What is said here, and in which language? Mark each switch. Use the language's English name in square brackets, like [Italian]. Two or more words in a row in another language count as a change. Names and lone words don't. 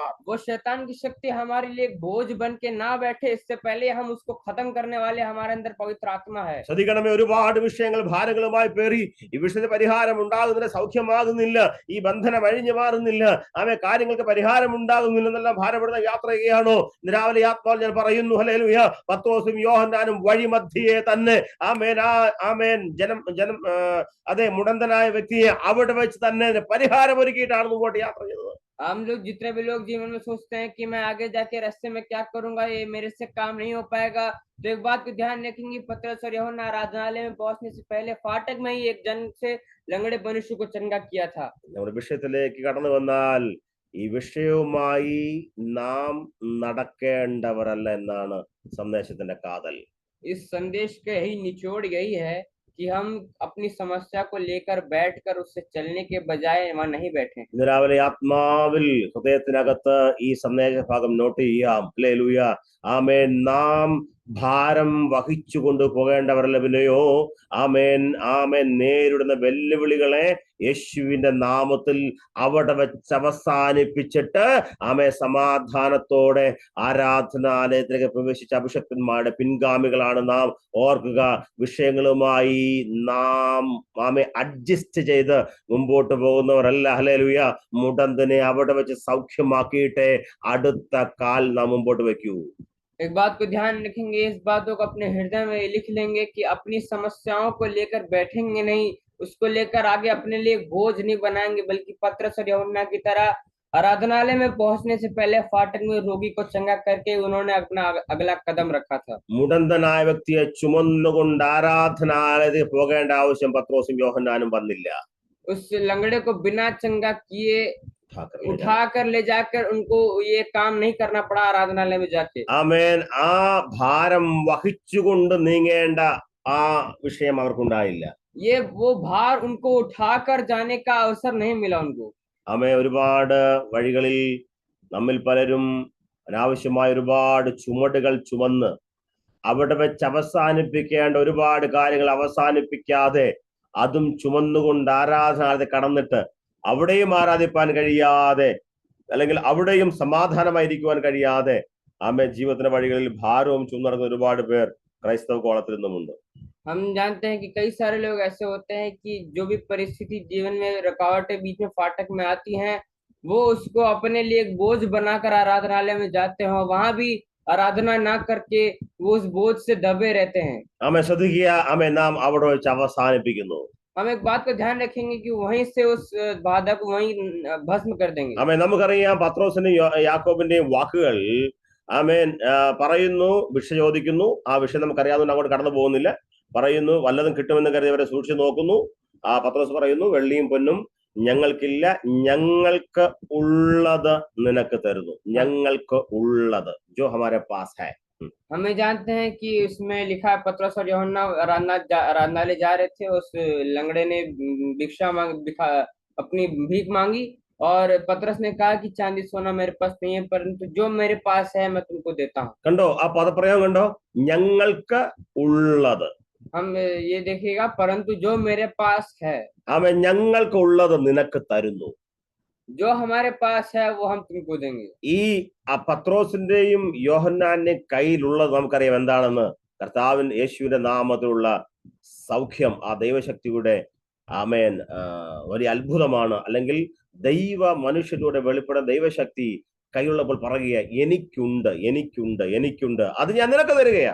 [Malayalam] മാർ. [Hindi] वो शैतान की शक्ति हमारे लिए एक बोझ बन के ना बैठे, इससे पहले हम उसको खत्म करने वाले हमारे अंदर पवित्र आत्मा है। [Malayalam] ശ്രദ്ധിക്കണമേ, ഒരുപാട് വിഷയങ്ങൾ ഭാരങ്ങളുമായി പേറി ഈ വിഷയത്തിന് പരിഹാരം ഉണ്ടാകുന്നില്ല, സൗഖ്യമാകുന്നില്ല, ഈ ബന്ധനം അഴിഞ്ഞു മാറുന്നില്ല, കാര്യങ്ങൾക്ക് പരിഹാരം ഉണ്ടാകുന്നില്ലെന്നെല്ലാം ഭാരപ്പെടുന്ന യാത്ര ചെയ്യുകയാണോ? ഇന്ന് രാവിലെ ആത്മാവിൽ ഞാൻ പറയുന്നു, ഹല്ലേലൂയ, പത്രോസും യോഹന്നാനും വഴിമധ്യേ തന്നെ ആമേൻ ജനം അതെ മുടന്തനായ വ്യക്തിയെ അവിടെ വെച്ച് തന്നെ പരിഹാരം ഒരുക്കിയിട്ടാണ് മുമ്പോട്ട് യാത്ര ചെയ്തത്. [Hindi] हम लोग जितने भी लोग जीवन में सोचते हैं कि मैं आगे जाके रास्ते में क्या करूंगा, ये मेरे से काम नहीं हो पाएगा, तो एक बात को ध्यान रखेंगे, पतरस और यूहन्ना आराधनालय में पहुंचने से पहले फाटक में ही एक जन से लंगड़े मनुष्य को चंगा किया था। [Malayalam] നമ്മുടെ വിഷയത്തിലേക്ക് കടന്നു വന്നാൽ ഈ വിഷയവുമായി നാം നടക്കേണ്ടവരല്ല എന്നാണ് സന്ദേശത്തിന്റെ കാതൽ. [Hindi] इस संदेश का यही निचोड़ यही है कि हम अपनी समस्या को लेकर बैठकर उससे चलने के बजाय वहां नहीं बैठे। [Malayalam] ഇന്ന് രാവിലെ ആത്മാവിൽ ഹൃദയത്തിനകത്ത് ഈ സന്ദേശ ഭാഗം നോട്ട് ചെയ്യാം. ഹല്ലേലൂയ, ആമേൻ. നാം ഭാരം വഹിച്ചു കൊണ്ട് പോകേണ്ടവരല്ല, പിന്നെയോ ആമേൻ ആമേൻ നേരിടുന്ന വെല്ലുവിളികളെ യേശുവിന്റെ നാമത്തിൽ അവിടെ വെച്ച് അവസാനിപ്പിച്ചിട്ട് സമാധാനത്തോടെ ആരാധനാലയത്തിലേക്ക് പ്രവേശിച്ച അഭിഷക്തന്മാരുടെ പിൻഗാമികളാണ് നാം. ഓർക്കുക, വിഷയങ്ങളുമായി നാം അഡ്ജസ്റ്റ് ചെയ്ത് മുമ്പോട്ട് പോകുന്നവരല്ല. ഹല്ലേലൂയ. മുടന്തനെ അവിടെ വെച്ച് സൗഖ്യമാക്കിയിട്ടേ അടുത്ത കാൽ നാം മുമ്പോട്ട് വെക്കൂ. [Hindi] एक बात को ध्यान रखेंगे, इस बातों को अपने हृदय में लिख लेंगे कि अपनी समस्याओं को लेकर बैठेंगे नहीं, उसको लेकर आगे अपने लिए बोझ नहीं बनाएंगे, बल्कि पतरस और यूहन्ना की तरह आराधनालय में पहुंचने से पहले फाटक में रोगी को चंगा करके उन्होंने अपना अगला कदम रखा था। [Malayalam] മുടന്തനായ വ്യക്തിയെ ചുമന്നുകൊണ്ട് ആരാധനാലയത്തിൽ പോകേണ്ട ആവശ്യം പത്രോസും യോഹന്നാനും വന്നില്ല. [Hindi] उस लंगड़े को बिना चंगा किए उठाकर ले जाकर उनको ये काम नहीं करना पड़ा आराधनालय में जाके। [Malayalam] ആമേൻ. ആ ഭാരം വഹിച്ചുകൊണ്ട് നീങ്ങേണ്ട ആ വിഷയം അവർക്കുണ്ടായില്ല. [Hindi] ये वो भार उनको उठाकर जाने का अवसर नहीं मिला उनको। [Malayalam] ഒരുപാട് വഴികളിൽ നമ്മിൽ പലരും അനാവശ്യമായ ഒരുപാട് ചുമടുകൾ ചുമന്ന് അവിടെ വെച്ച് അവസാനിപ്പിക്കേണ്ട ഒരുപാട് കാര്യങ്ങൾ അവസാനിപ്പിക്കാതെ അതും ചുമന്നുകൊണ്ട് ആരാധനാലയത്തിൽ കടന്നിട്ട് അവിടെയും ആരാധിപ്പാൻ കഴിയാതെ, അല്ലെങ്കിൽ അവിടെയും സമാധാനമായിരിക്കുവാൻ കഴിയാതെ ജീവിതത്തിന്റെ വഴികളിൽ ഭാരവും ചുമന്നിറങ്ങുന്ന ഒരുപാട് പേർ ക്രൈസ്തവ കോളത്തിൽ നിന്നുമുണ്ട്. [Hindi] हम जानते हैं कि कई सारे लोग ऐसे होते हैं कि जो भी परिस्थिति जीवन में रुकावटें बीच में फाटक में आती हैं, वो उसको अपने लिए एक बोझ बनाकर आराधनालय में जाते हैं, वहां भी आराधना ना करके वो उस बोझ से दबे रहते हैं। [Malayalam] ശ്രദ്ധിക്കുക, നാം അവിടെ വെച്ച് അവസാനിപ്പിക്കുന്നു. [Hindi] हम एक बात को ध्यान रखेंगे कि वहीं से उस बाधा को वहीं भस्म कर देंगे। [Malayalam] നമുക്കറിയാം പത്രോസിന്റെയും യാക്കോബിന്റെയും വാക്കുകൾ പറയുന്നു, ഭിക്ഷ ചോദിക്കുന്നു. ആ വിഷയം നമുക്കറിയാവുന്ന അങ്ങോട്ട് കടന്നു പോകുന്നില്ല. പറയുന്നു, വല്ലതും കിട്ടുമെന്ന് കരുതി അവരെ സൂക്ഷിച്ചു നോക്കുന്നു. പത്രോസ് പറയുന്നു, വെള്ളിയും പൊന്നും ഞങ്ങൾക്കില്ല, ഞങ്ങൾക്ക് ഉള്ളത് നിനക്ക് തരുന്നു. ഞങ്ങൾക്ക് ഉള്ളത്, [Hindi] जो हमारे पास है. हमें जानते हैं कि इसमें लिखा है पतरस और यूहन्ना आराधनालय जा रहे थे, उस लंगड़े ने अपनी भीख मांगी और पतरस ने कहा कि चांदी सोना मेरे पास नहीं है, परंतु जो मेरे पास है मैं तुमको देता हूँ। [Malayalam] കണ്ടോ ആ പദപ്രയോഗം കണ്ടോ? ഞങ്ങൾക്ക് ഉള്ളത്. [Hindi] हम ये देखिएगा, परंतु जो मेरे पास है, [Malayalam] ഞങ്ങൾക്ക് ഉള്ളത് നിനക്ക് തരുന്നു. [Hindi] जो हमारे पास है वो हम तुमको देंगे. [Malayalam] ഈ പത്രോസിന്റെയും യോഹന്നാന്റെയും കയ്യിലുള്ളത് നമുക്കറിയാം എന്താണെന്ന്. കർത്താവിൻ യേശുവിന്റെ നാമത്തിലുള്ള സൗഖ്യം, ആ ദൈവശക്തിയുടെ വലിയ അത്ഭുതമാണ്. അല്ലെങ്കിൽ ദൈവ മനുഷ്യരുടെ വെളിപ്പെടുന്ന ദൈവശക്തി കൈയുള്ളപ്പോൾ പറയുക, എനിക്കുണ്ട് എനിക്കുണ്ട് എനിക്കുണ്ട്, അത് ഞാൻ നിനക്ക് തരികയാ.